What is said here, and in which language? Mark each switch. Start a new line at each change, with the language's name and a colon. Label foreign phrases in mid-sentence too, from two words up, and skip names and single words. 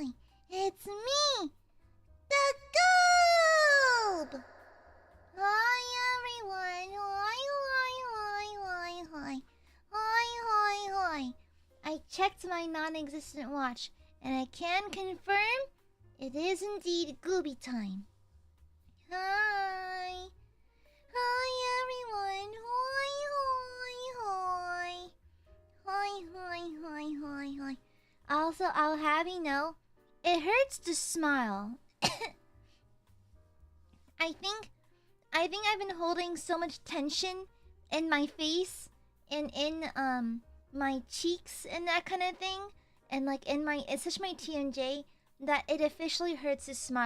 English: It's me, the Goob. Hi, everyone. Hi, hi, hi, hi, hi. Hi, hi, hi. I checked my non-existent watch, and I can confirm it is indeed Gooby time. Hi. Hi, everyone. Hi, hi, hi. Hi, hi, hi, hi, hi. Also, I'll have you know, it hurts to smile. I think I've been holding so much tension in my face and in my cheeks and that kind of thing, and like in my especially my TMJ, that it officially hurts to smile.